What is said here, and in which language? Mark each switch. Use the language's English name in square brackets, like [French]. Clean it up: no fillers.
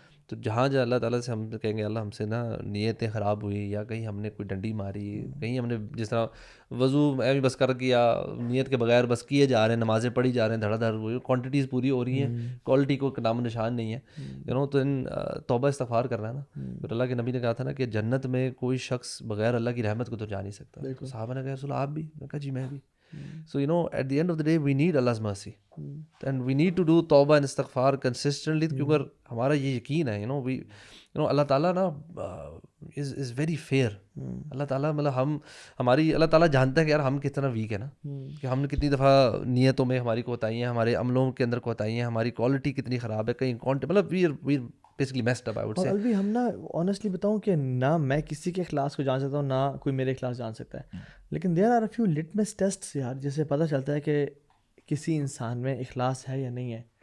[Urdu] تو جہاں اللہ تعالیٰ سے ہم کہیں گے اللہ ہم سے نا نیتیں خراب ہوئی، یا کہیں ہم نے کوئی ڈنڈی ماری، کہیں ہم نے جس طرح وضو میں بس کر کیا نیت کے بغیر بس کیے جا رہے ہیں، نمازیں پڑھی جا رہے ہیں، دھڑا دھڑ ہوئی، کوانٹٹیز پوری ہو رہی ہیں، کوالٹی کو نام و نشان نہیں ہے. تو ان توبہ استغفار کرنا ہے نا. پھر اللہ کے نبی نے کہا تھا نا کہ جنت میں کوئی شخص بغیر اللہ کی رحمت کو تو جا نہیں سکتا. صحابہ نے کہا رسول آپ بھی؟ میں کہا جی میں بھی. [English] So at the end of the day we need Allah's mercy and we need to do tawbah and istighfar consistently [Urdu] کیونکہ ہمارا یہ یقین ہے اللہ تعالیٰ نا [English] is very fair. [Urdu] اللہ تعالیٰ مطلب ہماری اللہ تعالیٰ جانتا ہے کہ یار ہم کتنا ویک ہے نا، کہ ہم نے کتنی دفعہ نیتوں میں ہماری کوتاہیاں، ہمارے عملوں کے اندر کوتاہیاں، ہماری کوالٹی کتنی خراب ہے، کہیں مطلب [English] we basically messed up I would say. [Urdu] اور الوی ہم نا آنیسٹلی بتاؤں کہ نہ میں کسی کے اخلاص کو جان سکتا ہوں، نہ کوئی میرے اخلاص جان سکتا ہے، لیکن [English] there are a few litmus tests [Urdu] یار جسے پتہ چلتا ہے کہ کسی انسان میں اخلاص ہے یا نہیں ہے.